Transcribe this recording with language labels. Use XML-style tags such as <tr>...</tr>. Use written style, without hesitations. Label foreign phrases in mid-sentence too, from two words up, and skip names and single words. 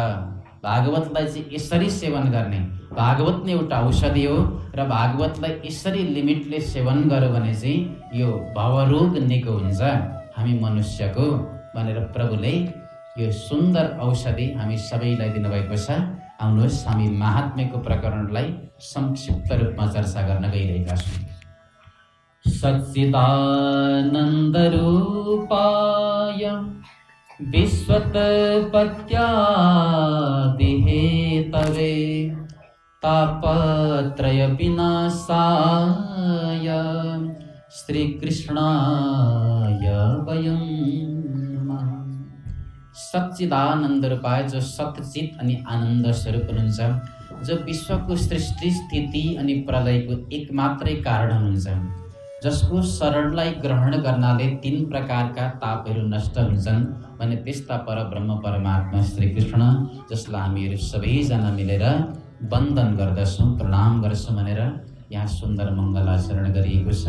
<ne>भागवतलाई चाहिँ यसरी सेवन गर्ने, भागवत नै एउटा औषधि हो र भागवतलाई यसरी लिमिटले सेवन गर्यो भने चाहिँ यो भवरोग निको हुन्छ हामी मनुष्यको भनेर प्रभुले यो सुन्दर औषधि हामी सबैलाई दिनुभएको छ। आउनुहोस् हामी महात्म्यको प्रकरणलाई संक्षिप्त रूपमा चर्चा गर्न गइरहेका छौँ।</ne> <sa>सच्चिदानन्द रूपाय विश्वोत्पत्त्यादिहेतवे तापत्रय विनाशाय श्रीकृष्णाय वयं नमः। सच्चिदानन्द रूपाय</sa> <ne>जो सतचित अनि आनन्द स्वरूप हुनुहुन्छ, जो विश्वको सृष्टि स्थिति अनि प्रलयको एकमात्रै कारण हुनुहुन्छ, जसको शरणलाई ग्रहण गर्नाले 3 प्रकारका तापहरू नष्ट हुन्छन् भने त्यस्ता परब्रह्म परमात्मा श्रीकृष्ण, जसलाई हामीहरू सबैजना मिलेर वन्दन गर्दछौँ, प्रणाम गर्छौँ भनेर यहाँ सुन्दर मङ्गलाचरण गरिएको छ।</ne>